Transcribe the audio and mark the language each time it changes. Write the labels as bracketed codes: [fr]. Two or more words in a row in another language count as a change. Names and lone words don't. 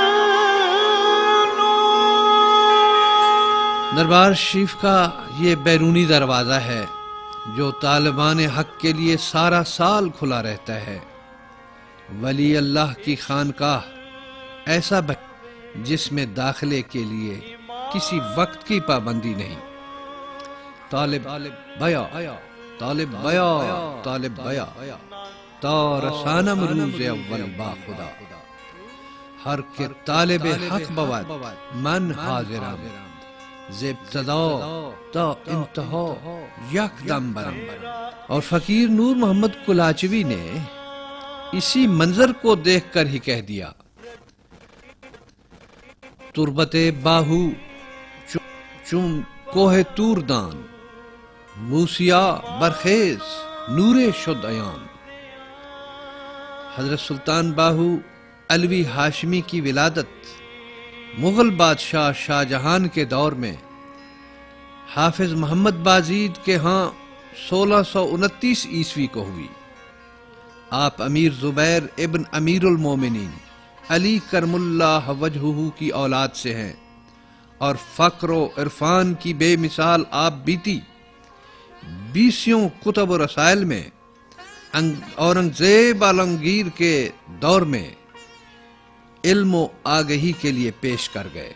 [ur] دربار شریف کا یہ بیرونی دروازہ ہے جو طالبان حق کے لیے سارا سال کھلا رہتا ہے۔ ولی اللہ کی خانقاہ ایسا جس میں داخلے کے لیے کسی وقت کی پابندی نہیں۔ [fa] طالب بیا طالب بیا طالب بیا تا رسانم روز اول با خدا، ہر کے طالب حق بود من حاضرم، ز ابتدا تا انتہا یک دم برم۔ [ur] اور فقیر نور محمد کلاچوی نے اسی منظر کو دیکھ کر ہی کہہ دیا [fa] تربت باہو چون کوہ توردان، موسیا برخیز نور شد عیان۔ [ur] حضرت سلطان باہو علوی ہاشمی کی ولادت مغل بادشاہ شاہ جہان کے دور میں حافظ محمد بازید کے ہاں 1629 عیسوی کو ہوئی۔ آپ امیر زبیر ابن امیر المومنین علی [ar] کرم اللہ وجہہ [ur] کی اولاد سے ہیں اور فقر و عرفان کی بے مثال آپ بیتی 20 کتب و رسائل میں اورنگزیب عالمگیر کے دور میں علم و آگہی کے لیے پیش کر گئے۔